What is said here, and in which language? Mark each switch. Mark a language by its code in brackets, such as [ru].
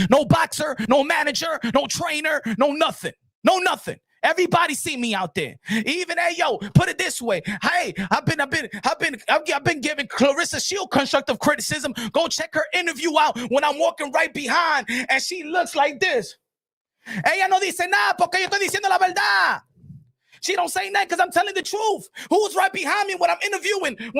[en] No boxer, no manager, no trainer, no nothing. No nothing. Everybody see me out there. Even, hey, yo, put it this way. Hey, I've been giving Clarissa Shield constructive criticism. Go check her interview out when I'm walking right behind, and she looks like this. [es] Ella no dice nada porque yo estoy diciendo la verdad. [en] She don't say that because I'm telling the truth. Who's right behind me when I'm interviewing?